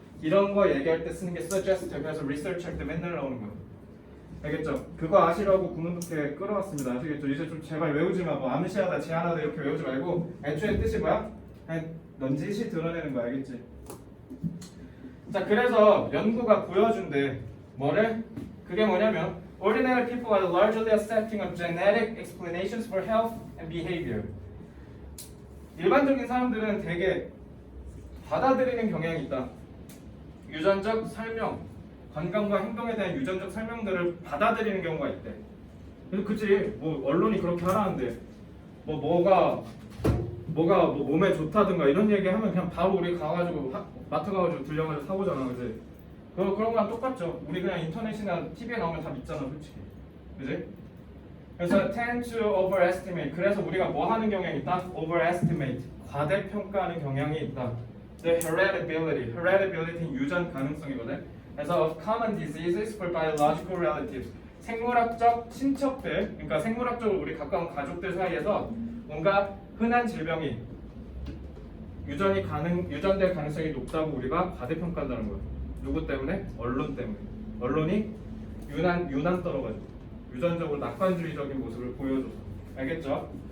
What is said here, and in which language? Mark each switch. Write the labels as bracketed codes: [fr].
[ko] 이런 거 얘기할 때 쓰는 게 suggest. 그래서 리서치 할 때 맨날 나오는 거야. 알겠죠? 그거 아시라고 구문부터 끌어왔습니다. 아시겠죠? 이제 좀 제발 외우지 마. 뭐 암시하다, 제안하다 이렇게 외우지 말고 애초에 뜻이 뭐야? 그냥 넌지시 드러내는 거야. 알겠지? 자, 그래서 연구가 보여준대. 뭐를? 그게 뭐냐면 [en] Ordinary people are largely accepting of genetic explanations for health and behavior. [ko] 일반적인 사람들은 되게 받아들이는 경향이 있다. 유전적 설명, 건강과 행동에 대한 유전적 설명들을 받아들이는 경우가 있대. 그래서 그치, 뭐 언론이 그렇게 하라는데 뭐가 뭐 몸에 좋다든가 이런 얘기하면 그냥 바로 우리 가가지고 마트 가가지고 들려가지고 사오잖아, 그지? 그런 거랑 똑같죠. 우리 그냥 인터넷이나 TV에 나오면 다 믿잖아, 솔직히, 그지? [en] 그래서 tend to overestimate. [ko] 그래서 우리가 뭐 하는 경향이 있다? [en] overestimate. [ko] 과대평가하는 경향이 있다. The hereditability는 유전 가능성이거든. [en] 그래서 of common diseases for biological relatives. [ko] 생물학적 친척들, 그러니까 생물학적으로 우리 가까운 가족들 사이에서 뭔가 흔한 질병이 유전될 가능성이 높다고 우리가 과대평가한다는 거예요. 누구 때문에? 언론 때문에. 언론이 유난 떨어가지고 유전적으로 낙관주의적인 모습을 보여줘서. 알겠죠?